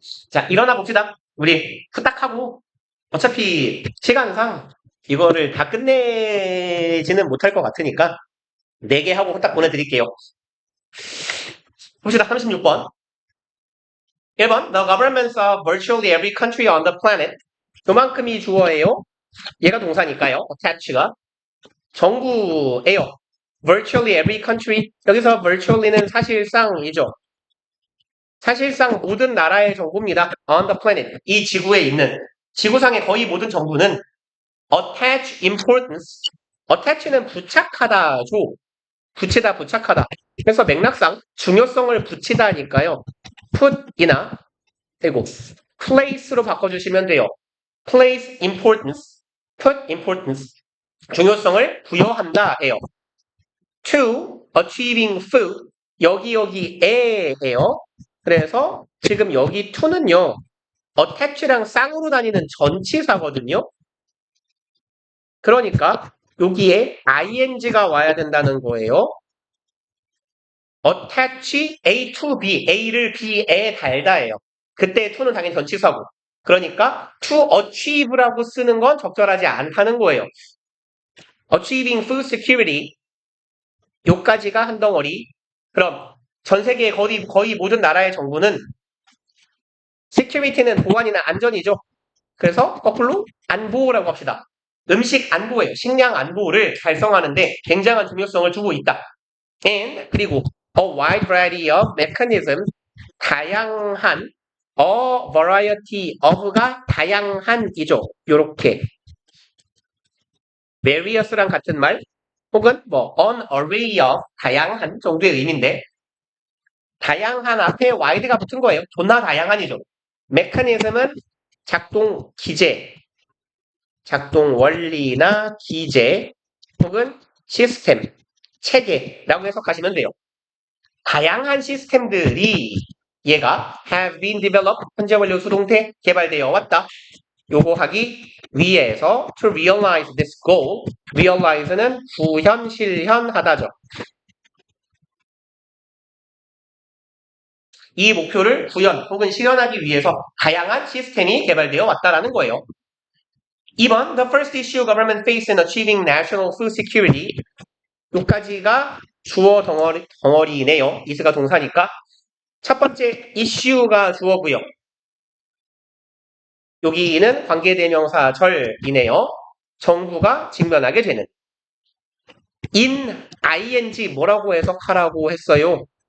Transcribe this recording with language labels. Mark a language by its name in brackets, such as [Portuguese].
[Korean] 자, 일어나 봅시다. 우리 후딱하고 어차피 시간상 이거를 다 끝내지는 못할 것 같으니까 4개 하고 후딱 보내드릴게요. 봅시다. 36번. 1번. [English] The governments of virtually every country on the planet. [Korean] 요만큼이 주어예요. 얘가 동사니까요. attach가. 정부예요. [English] virtually every country. [Korean] 여기서 virtually는 사실상이죠. 사실상 모든 나라의 정부입니다. [English] on the planet. [Korean] 이 지구에 있는 지구상의 거의 모든 정부는 [English] attach importance. [Korean] attach는 부착하다죠. 붙이다, 부착하다. 그래서 맥락상 중요성을 붙이다니까요. put이나 그리고 place로 바꿔주시면 돼요. [English] place importance, put importance. [Korean] 중요성을 부여한다예요. [English] to achieving food. [Korean] 여기에예요. 그래서 지금 여기 to는요. attach랑 쌍으로 다니는 전치사거든요. 그러니까 여기에 ing가 와야 된다는 거예요. [English] attach A to B, [Korean] A를 B에 달다예요. 그때 to는 당연히 전치사고. 그러니까 to achieve라고 쓰는 건 적절하지 않다는 거예요. [English] achieving food security [Korean] 요까지가 한 덩어리. 그럼 전 세계 거의 모든 나라의 정부는 security는 보안이나 안전이죠. 그래서 거꾸로 안보라고 합시다. 음식 안보예요. 식량 안보를 달성하는데 굉장한 중요성을 두고 있다. [English] And [Korean] 그리고 [English] a wide variety of mechanisms 다양한 a variety of가 다양한이죠. [Korean] 요렇게 various랑 같은 말 혹은 뭐 an array of 다양한 정도의 의미인데 다양한 앞에 wide가 붙은 거예요. 존나 다양한이죠. mechanism은 작동 기제, 작동 원리나 기제 혹은 시스템, 체계라고 해석하시면 돼요. 다양한 시스템들이 얘가 [English] have been developed [Korean] 현재 완료 수동태 개발되어 왔다. 요거 하기 위해서 [English] to realize this goal. [Korean] realize는 구현, 실현하다죠. 이 목표를 구현 혹은 실현하기 위해서 다양한 시스템이 개발되어 왔다라는 거예요. [English] 2번, the first issue government faced in achieving national food security. [Korean] 요까지가 주어 덩어리네요. is가 동사니까. 첫 번째 issue가 주어고요. 여기는 관계대명사절이네요. 정부가 직면하게 되는. in ing 뭐라고 해석하라고 했어요?